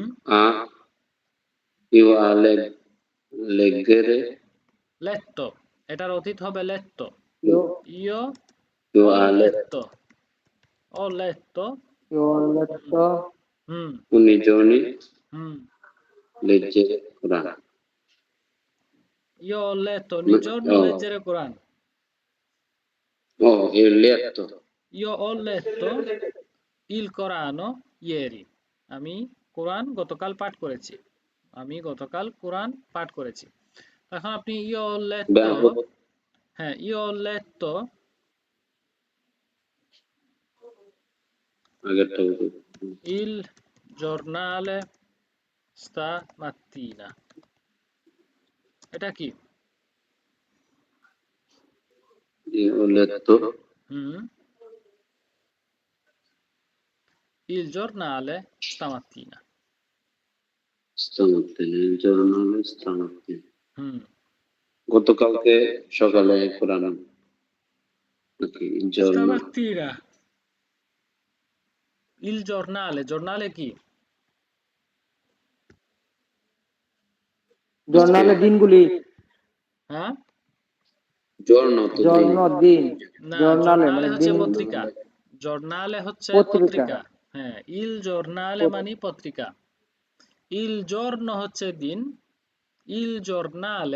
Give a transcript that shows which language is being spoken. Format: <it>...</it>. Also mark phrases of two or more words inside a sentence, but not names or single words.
<it>a, io a leggere,</it> <bn>লেত্তো, এটার অতীত হবে লেত্তো।</bn> <it>ইও ইয় io ও a letto, ho letto. io letto হুম ogni giorno হুম leggere Corano. Io ho letto ogni giorno Oh, leggere Quran. oh, il letto, Io ho letto il Corano ieri.</it> <bn>আমি কোরআন গতকাল পাঠ করেছি। আমি গতকাল কোরআন পাঠ করেছি। এখন আপনি</bn> <it>io ho letto, abbiamo</it> <bn>হ্যাঁ</bn> <it>io ho letto detto il giornale stamattina.</it> <bn>এটা কি?</bn> <it>io ho letto হুম il giornale stamattina. stamattina, il giornale stamattina. হুম</it> <bn>গতকালকে সকালে কোরআন নাকি giorno,</bn> <it>stamattina il giornale, giornale কি?</it> <bn>জর্নালে দিনগুলি হ্যাঁ giorno তো দিন, জন্মদিন না, জর্নালে জর্নালে মানে হচ্ছে দিন পত্রিকা। জর্নালে হচ্ছে পত্রিকা পত্রিকা। হ্যাঁ,</bn> <it>il giornale</it> <bn>মানে পত্রিকা।</bn> <it>il giorno</it> <bn>হচ্ছে দিন,</bn> <it>il giornale</it>